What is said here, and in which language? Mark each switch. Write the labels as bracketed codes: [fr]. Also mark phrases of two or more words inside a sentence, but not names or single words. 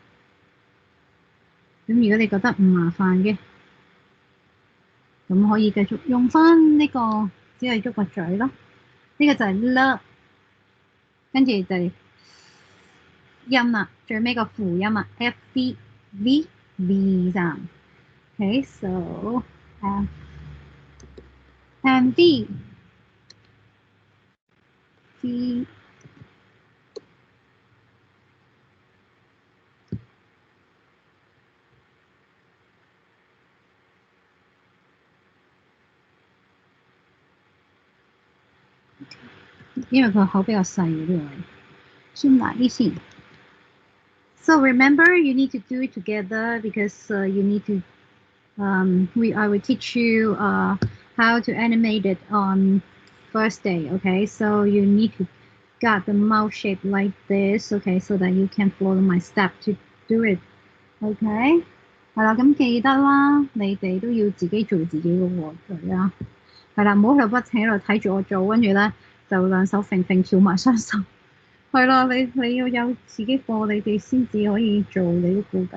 [yue] 咁如果你覺得唔麻煩嘅，咁可以繼續用翻呢個，只係喐個嘴咯。呢個就係啦，跟住就係音啦，最尾個輔音啊 ，F V V V 咋。 [en] Okay, so F and V. V. Okay. [yue] 因為佢口比較細嘅呢個位，先埋啲先。 [en] So remember, you need to do it together because you need to. I will teach you how to animate it on first day. Okay, so you need to get the mouth shape like this. Okay, so that you can follow my step to do it. [yue] Okay, 係啦，咁記得啦，你哋都要自己做自己嘅喎，係啊，係啦，唔好喺度不停喺度睇住我做，跟住咧就兩手揈揈翹埋雙手。係啦，你要有自己課，你哋先至可以做你嗰個㗎。